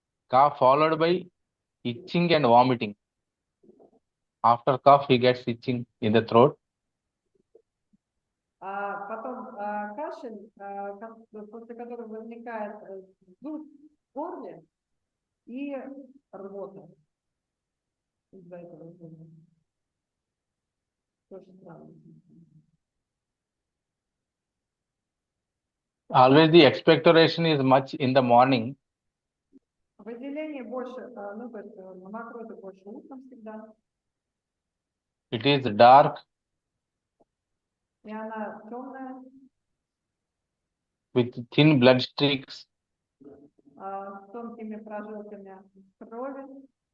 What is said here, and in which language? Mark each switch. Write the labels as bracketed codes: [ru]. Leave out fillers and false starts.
[en] Cough followed by itching and vomiting. After cough, he gets itching in the throat. [ru] Потом кашель, после которого возникает зуд в горле и рвота из-за этого зуда. Тоже странно. [en] Always the expectoration is much in the morning. [ru] Выделение больше, ну, то есть мокроты больше утром всегда. [en] It is dark [ru] И она темная, [en] with thin blood streaks. [ru] с тонкими прожилками крови